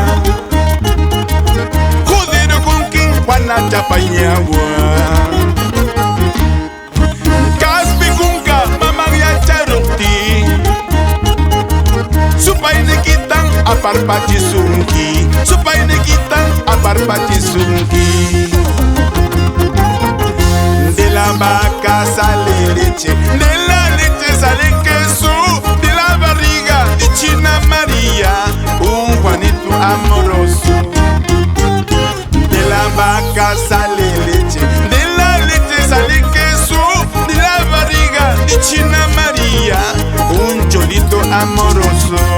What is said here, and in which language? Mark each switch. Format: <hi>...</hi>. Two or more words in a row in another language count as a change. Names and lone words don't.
<qu>Juana Chapañagua. Caspi kunka mamaya charukti. Supainiquitan aparpachisunki. Supainiquitan aparpachisunki.</qu> <es>De la vaca sale leche, de la leche sale queso, de la barriga de China María un Juanito amoroso. De la vaca sale leche, de la leche sale queso, de la barriga de China María un cholito amoroso.</es>